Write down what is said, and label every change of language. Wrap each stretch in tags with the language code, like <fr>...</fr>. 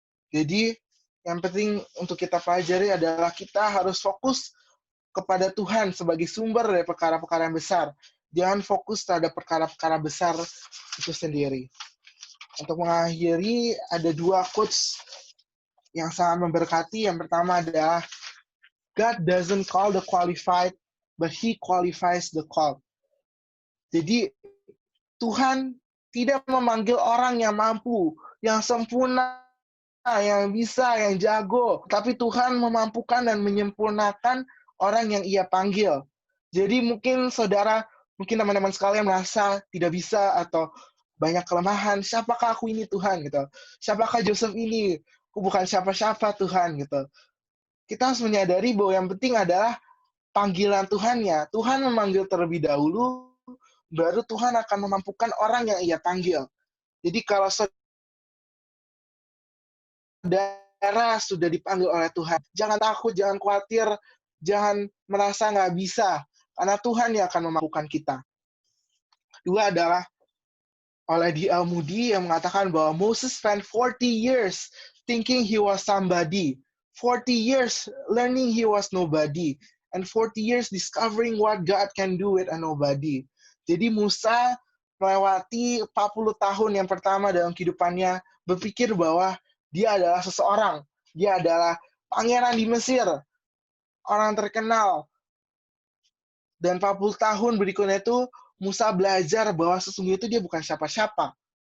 <id>Jadi, yang penting untuk kita pelajari adalah kita harus fokus kepada Tuhan sebagai sumber dari perkara-perkara yang besar. Jangan fokus terhadap perkara-perkara besar itu sendiri. Untuk mengakhiri, ada dua quotes yang sangat memberkati. Yang pertama adalah,</id> <en>God doesn't call the qualified, but He qualifies the called.</en> <id>Jadi, Tuhan tidak memanggil orang yang mampu, yang sempurna, yang bisa, yang jago. Tapi Tuhan memampukan dan menyempurnakan orang yang Ia panggil. Jadi mungkin saudara, mungkin teman-teman sekalian merasa tidak bisa atau banyak kelemahan. Siapakah aku ini Tuhan gitu? Siapakah Joseph ini? Aku bukan siapa-siapa Tuhan gitu. Kita harus menyadari bahwa yang penting adalah panggilan Tuhannya. Tuhan memanggil terlebih dahulu, baru Tuhan akan memampukan orang yang Ia panggil. Jadi kalau saudara sudah dipanggil oleh Tuhan, jangan takut, jangan khawatir, jangan merasa nggak bisa, karena Tuhan yang akan memampukan kita. Kedua adalah oleh D.L.</id> <en>Moody</en> <id>yang mengatakan bahwa</id> <en>Moses spent 40 years thinking he was somebody, 40 years learning he was nobody, and 40 years discovering what God can do with a nobody.</en> <id>Jadi Musa melewati 40 tahun yang pertama dalam kehidupannya berpikir bahwa dia adalah seseorang, dia adalah pangeran di Mesir, orang terkenal. Dan 40 tahun berikutnya itu Musa belajar bahwa sesungguhnya itu dia bukan siapa-siapa.</id>